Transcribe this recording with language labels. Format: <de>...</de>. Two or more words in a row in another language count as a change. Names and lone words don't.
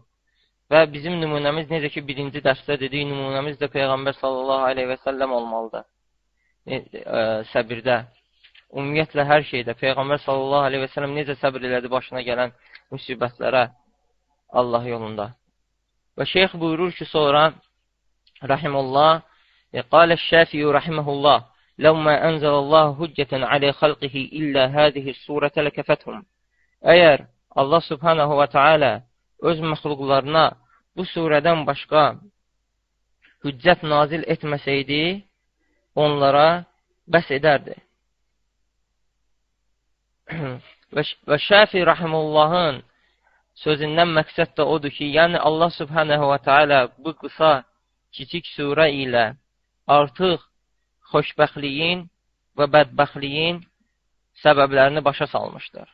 <az>Və bizim nümunəmiz, necə ki, birinci dərsdə dedik, nümunəmiz də Peyğəmbər</az> <ar>صلى الله عليه وسلم</ar> <az>olmalıdır. Səbirdə. Ümumiyyətlə, hər şeydə Peyğəmbər</az> <ar>صلى الله عليه وسلم</ar> <az>necə səbir elədi başına gələn müsibətlərə Allah yolunda. Və şeyx buyurur ki, sonra rahimullah,</az> <ar>قال الشافعي رحمه الله لو ما أنزل الله حجة على خلقه إلا هذه السورة لكفتهم.</ar> <az>Əgər Allah</az> <ar>سبحانه و تعالى</ar> <az>öz məxluqlarına bu surədən başqa hüccət nazil etməsəydi, onlara bəs edərdi. Və Şafi rahimullahın sözündən məqsəd də odur ki, yəni Allah</az> <ar>سبحانه و تعالى</ar> <az>bu qısa, kiçik surə ilə artıq xoşbəxtliyin və bədbəxtliyin səbəblərini başa salmışdır.</az>